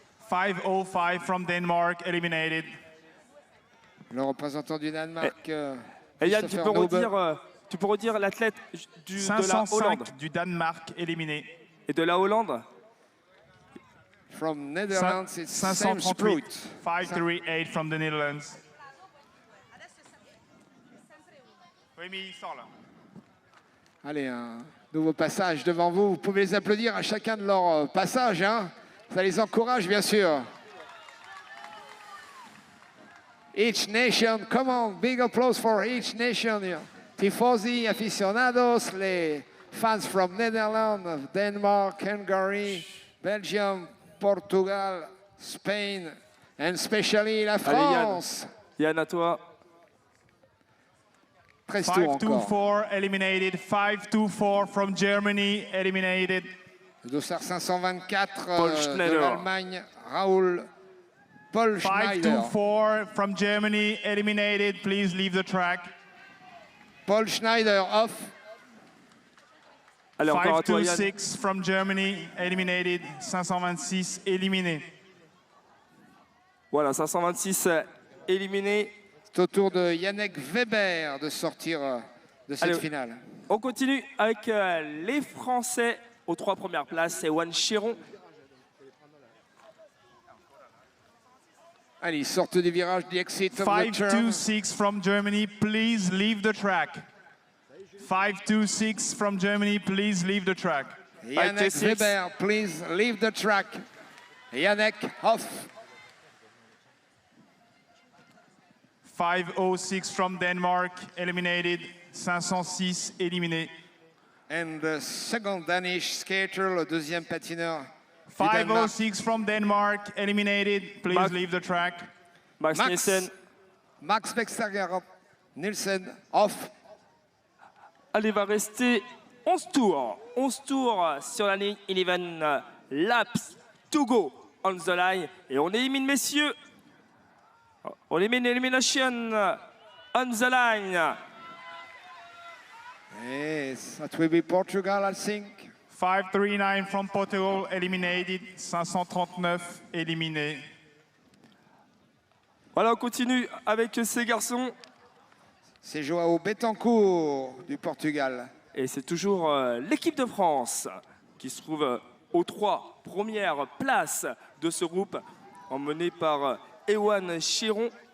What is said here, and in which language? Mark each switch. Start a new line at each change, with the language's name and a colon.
English: 505 from Denmark, eliminated.
French: Le représentant du Danemark. Yann, tu peux redire l'athlète de la Hollande. Du Danemark, éliminé. Et de la Hollande.
English: From Netherlands, it's Sam Sprout. 538 from the Netherlands.
French: Oui, mais il sort là. Allez, un nouveau passage devant vous. Vous pouvez les applaudir à chacun de leurs passages. Hein. Ça les encourage, bien sûr.
English: Each nation, come on, big applause for each nation. Tifosi, aficionados,
French: les fans
English: from Netherlands, Denmark, Hungary, Belgium, Portugal, Spain, and especially la France.
French: Allez, Yann, à toi. 13 tours encore.
English: 524 eliminated. 524 from Germany, eliminated.
French: Le dossard 524 Schneider. de l'Allemagne, Paul Schneider.
English: 524 from Germany, eliminated. Please leave the track. Paul Schneider off.
French: Allez, encore à toi, Yann.
English: 526 from Germany, eliminated.
French: 526 éliminé. Voilà, 526 éliminé. C'est au tour de Yannick Weber de sortir de cette finale. On continue avec les Français aux 3 premières places. Ewan Chiron. Allez, ils sortent du virage,
English: the exit of the turn. 526 from Germany, please leave the track. 526 from Germany, please leave the track. Yannick Weber, please leave the track. Yannick off. 506 from Denmark, eliminated.
French: 506 éliminé.
English: And the second Danish skater,
French: le deuxième patineur du Danemark.
English: 506 from Denmark, eliminated. Please Max- leave the track. Max Nielsen, Max Vextergaard Nielsen, off.
French: allez, va rester 11 tours. 11 tours sur la ligne.
English: 11 laps to go on the line.
French: Et on élimine, messieurs. On élimine
English: elimination on the line. Yes, that will be Portugal, I think. 539 from Portugal, eliminated.
French: 539 éliminé. Voilà, on continue avec ces garçons. C'est Joao Betancourt du Portugal. Et c'est toujours l'équipe de France qui se trouve aux 3 premières places de ce groupe, emmené par Ewan Chiron.